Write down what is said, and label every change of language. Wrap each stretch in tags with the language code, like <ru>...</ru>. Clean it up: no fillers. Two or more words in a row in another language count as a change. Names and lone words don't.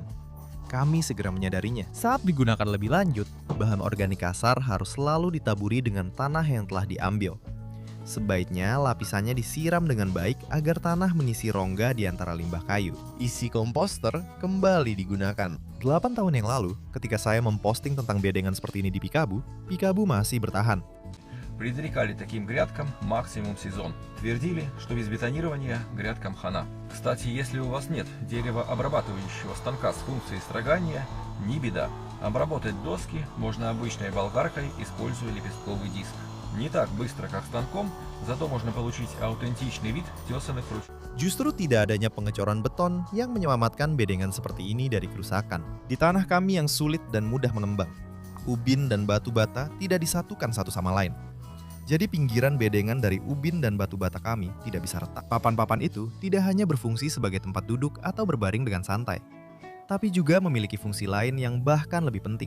<id>Kami segera menyadarinya. Saat digunakan lebih lanjut, bahan organik kasar harus selalu ditaburi dengan tanah yang telah diambil. Sebaiknya lapisannya disiram dengan baik agar tanah mengisi rongga di antara limbah kayu. Isi komposter kembali digunakan. 8 tahun yang lalu, ketika saya memposting tentang bedengan seperti ini di Pikabu, Pikabu masih bertahan.</id> <ru>Предрекали таким грядкам максимум сезон. Твердили, что без бетонирования грядкам хана. Кстати, если у вас нет деревообрабатывающего станка с функцией строгания, не беда. Обработать доски можно обычной болгаркой, используя лепестковый диск. Не так быстро, как станком, зато можно получить аутентичный вид тесаных ручек.</ru> <id>Justru tidak adanya pengecoran beton yang menyelamatkan bedengan seperti ini dari kerusakan. Di tanah kami yang sulit dan mudah mengembang, ubin dan batu bata tidak disatukan satu sama lain. Jadi pinggiran bedengan dari ubin dan batu bata kami tidak bisa retak. Papan-papan itu tidak hanya berfungsi sebagai tempat duduk atau berbaring dengan santai, tapi juga memiliki fungsi lain yang bahkan lebih penting.</id>